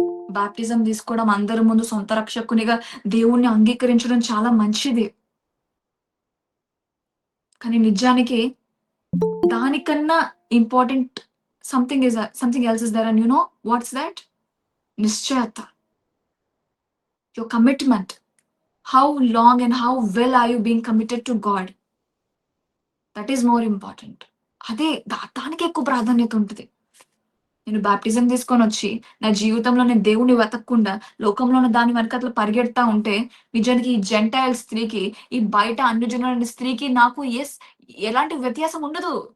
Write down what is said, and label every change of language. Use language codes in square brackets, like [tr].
[te] Baptism తీసుకోవడం, అందరి ముందు సొంత రక్షకునిగా దేవుణ్ణి అంగీకరించడం చాలా మంచిది. కానీ నిజానికి దానికన్నా [en] Important something else is there. And you know what's that? నిశ్చయత. Your commitment. How long and how well are you being committed to God? That is more important. [te] అదే దానికి ఎక్కువ ప్రాధాన్యత ఉంటుంది. నేను బాప్టిజం తీసుకొని వచ్చి నా జీవితంలో నేను దేవుణ్ణి వెతకకుండా లోకంలో ఉన్న దాని వెనకట్ల పరిగెడతా ఉంటే నిజానికి ఈ జెంటైల్ స్త్రీకి, ఈ బయట అన్ని జనుల స్త్రీకి నాకు ఎలాంటి వ్యత్యాసం ఉండదు.